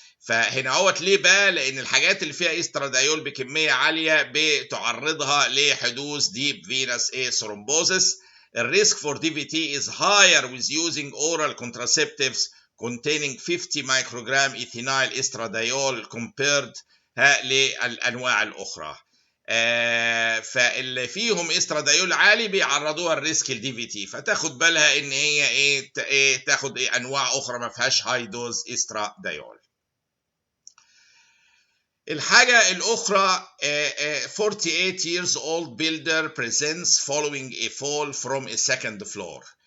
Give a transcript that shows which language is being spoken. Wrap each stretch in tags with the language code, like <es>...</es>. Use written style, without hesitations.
<ar>فهنا اهوت ليه بقى؟ لان الحاجات اللي فيها استرادايول بكميه عاليه بتعرضها لحدوث</ar> <en>Deep venous thrombosis. الريسك for D V T is higher with using oral contraceptives containing 50 microgram ethinyl estradiol compared</en> <ar>للانواع الاخرى. فاللي فيهم استرادايول عالي بيعرضوها الريسك الدي في تي، فتاخد بالها ان هي تاخد انواع اخرى ما فيهاش</ar> <en>High dose estradiol.</en> <ar>الحاجة الأخرى</ar> <en>48 years old builder presents following a fall from a second floor.</en>